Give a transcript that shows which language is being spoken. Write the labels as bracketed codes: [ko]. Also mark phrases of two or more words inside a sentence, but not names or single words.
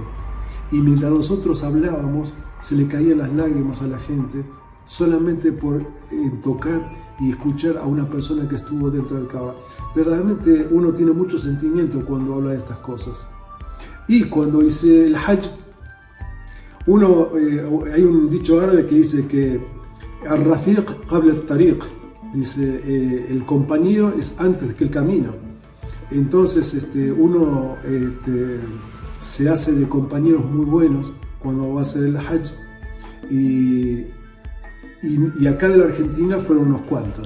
[es] Y mientras nosotros hablábamos, se le caían las lágrimas a la gente solamente por tocar y escuchar a una persona que estuvo dentro del Kaaba. Verdaderamente uno tiene mucho sentimiento cuando habla de estas cosas. Y cuando hice el Hajj, hay un dicho árabe que dice que [ar] الرفيق قبل الطريق, [es] dice el compañero es antes que el camino. Entonces uno se hace de compañeros muy buenos cuando va a hacer el Hajj, y acá de la Argentina fueron unos cuantos.